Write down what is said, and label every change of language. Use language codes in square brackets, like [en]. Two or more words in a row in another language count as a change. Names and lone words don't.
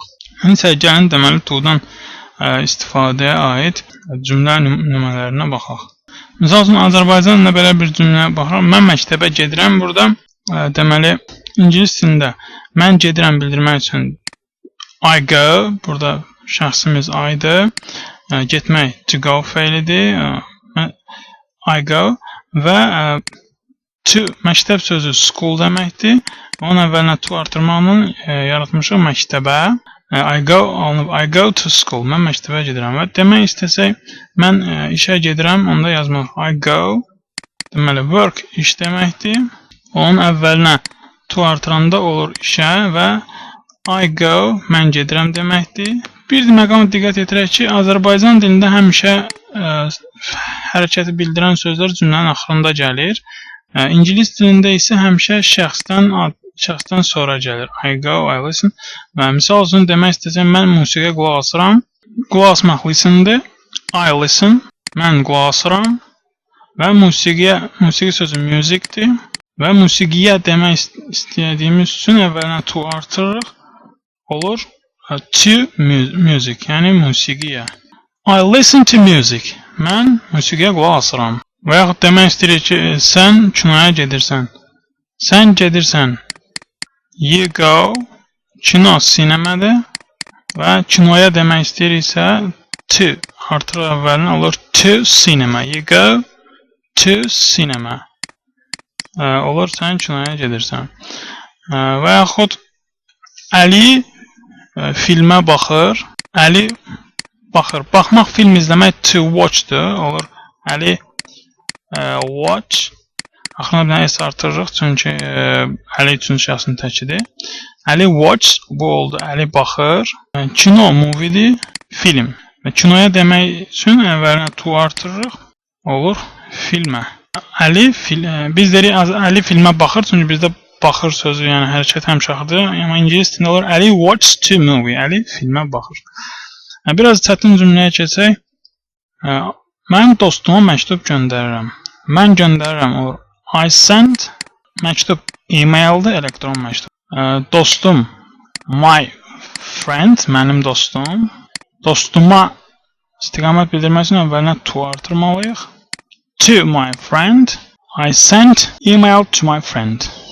[az] İndi gəlin deməli to'dan istifadəyə aid cümlə nümunələrinə baxaq. Misal üçün, Azərbaycan dilində belə bir cümləyə baxırıq. Mən məktəbə gedirəm. Burada deməli, ingilis dilində mən gedirəm bildirmək üçün [en] I go, [az] burada şəxsimiz I-dır. Getmək [en] to go [az] feilidir. [en] I go [az] və to məktəb sözü school deməkdir. Onun əvvəlinə to artırmağının yaratmışıq məktəbə. [en] I go to school. [az] Mən məktəbə gedirəm. Və demək istəsək, mən işə gedirəm, onda yazmaq [en] I go. [az] Deməli, work iş deməkdir. Onun əvvəlinə to artıranda olur işə və [en] I go, [az] mən gedirəm deməkdir. Bir məqama diqqət yetirək ki, Azərbaycan dilində həmişə hərəkəti bildirən sözlər cümlənin axırında gəlir. İngilis dilində isə həmişə şəxsdən sonra gəlir. [en] I go, I listen. [az] Və misal üçün demək istəsəm, mən musiqiyə qulaq asıram. Qulaq asmaq listendir. [en] I listen. [az] Mən qulaq asıram. Və musiqi sözü musicdir. Və musiqiyə demək istədiyimiz üçün əvvəlinə to artırırıq. Olur [en] to music, [az] yəni musiqiyə. [en] I listen to music. [az] Mən musiqiyə qulaq asıram. Və yaxud demək istəyirik ki, sən kinoya gedirsən. Sən gedirsən. [en] You go. [az] Kino sinemadır. Və kinoya demək istəyiriksə to artırıq əvvəlinə olur [en] to cinema. You go to cinema. [az] Olur sən kinoya gedirsən. Və yaxud Əli filmə baxır. Əli baxır. Baxmaq film izləmək to watch'dır. Olur Əli watch. Axırına bir dənə s artırırıq, çünki Əli üçün şəxsin təkidir. Əli watch, bu oldu. Əli baxır. Kino, movie'dir, film. Və kinoya demək üçün əvvəlinə to artırırıq. Olur filmə. Biz deyirik Əli filmə baxır, çünki bizdə baxır sözü, yəni hərəkət həmşaxıdır. Amma ingilis dilində olur Əli [en] watch to movie. [az] Əli filmə baxır. Biraz çətin cümləyə keçək. Mən dostuma məktub göndərirəm. Mən göndərirəm olur. [en] I send [az] məktub e-maildir, elektron məktub. Dostum, [en] my friend, [az] mənim dostum. Dostuma istiqamət bildirmək üçün əvvəlinə to artırmalıyıq. [en] To my friend. I sent email to my friend.